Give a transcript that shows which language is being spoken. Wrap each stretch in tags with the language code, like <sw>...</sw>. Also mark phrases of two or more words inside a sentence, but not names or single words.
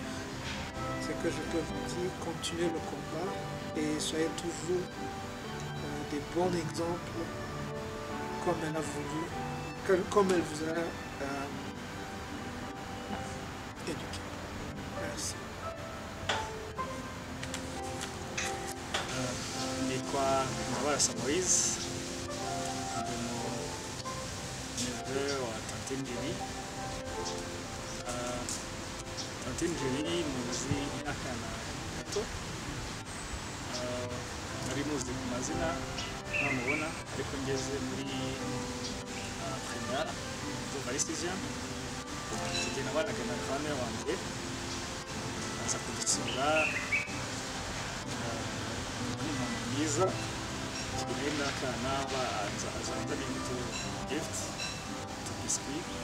<fr>C'est que je peux vous dire, continuez le combat et soyez toujours des bons exemples comme elle a voulu, comme elle vous a éduqué. Merci.</fr> <rw>Nitwa Mbabarasa Moise, ndi neveu wa Tante Njeri. Tante Njeri muzi akana gato, nari muzi ku mazina ntamubona, ariko ngeze muri primaire ndumva ari sixième, igihe nabanaga na grande wanjye aza kudusura, n'umuntu mwiza, igihe n'akana azanzaniye utu gift, utu biscuit.</rw>